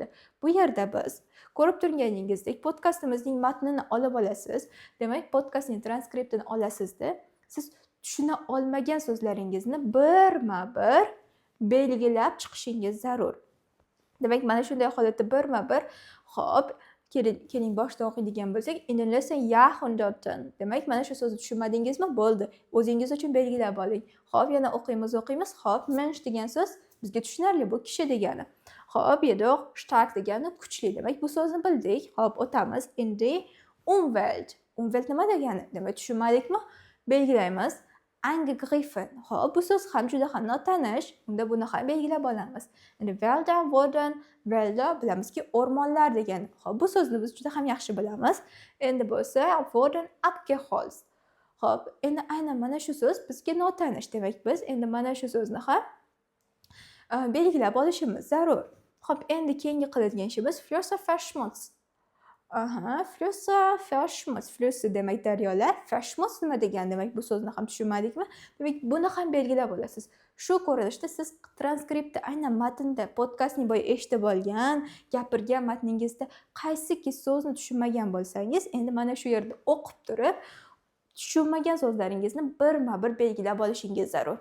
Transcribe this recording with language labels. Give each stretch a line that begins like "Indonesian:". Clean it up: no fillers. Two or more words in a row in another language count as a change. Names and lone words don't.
Uzbek: Bu yerda biz ko'rib turganingizdek podkastimizning matnini olib olasiz. Demak, podkastning transkriptini olasizda, siz tushuna olmagan so'zlaringizni birma-bir belgilab chiqishingiz zarur. Demak, mana shunday holatda birma-bir, xo'p, keling boshdan o'qiydigan bo'lsak,
German: in den letzten Jahrhunderten.
Uzbek: Demak, mana shu so'zni tushunmadingizmi? Bo'ldi. O'zingiz uchun belgilab oling. Xo'p, yana o'qiymiz. Xo'p, Mensch degan so'z bizga tushunarli, bu kishi degani. Xo'p,
German: jedoch stark
Uzbek: degani kuchli. Demak, bu so'zni bildik. Xo'p, o'tamiz.
German: In die Umwelt.
Uzbek: Umwelt nima degani? Demak, tushunmadikmi? Belgilaymiz. angegriffen. Hop, bu so'z ham juda ham notanish. Unda buni ham belgilab olamiz. Endi
German: Wälder wurden,
Uzbek: Wälder bilamizki o'rmonlar degani. Hop, bu so'zni biz juda ham yaxshi bilamiz. Endi bo'lsa
German: wurden abgeholzt.
Uzbek: Hop, endi aynan mana shu so'z bizga notanish. Demak, biz endi mana shu so'zni ham belgilab olishimiz zarur. Hop, endi keyingi qiladigan ishimiz
German: Flüsse verschmutzt. Flüsse verschmutzt.
Uzbek: Flüsse demak daryolar, verschmutzt nima degani? Demak, bu so'zni ham tushunmadikmi? Demak, buni ham belgilab olasiz. Shu ko'rinishda siz transkriptda aynan matnda podkastning bo'yi eshitib olgan, gapirgan matningizda qaysiki so'zni tushunmagan bo'lsangiz, endi mana shu yerda o'qib turib, tushunmagan so'zlaringizni birma-bir belgilab olishingiz zarur.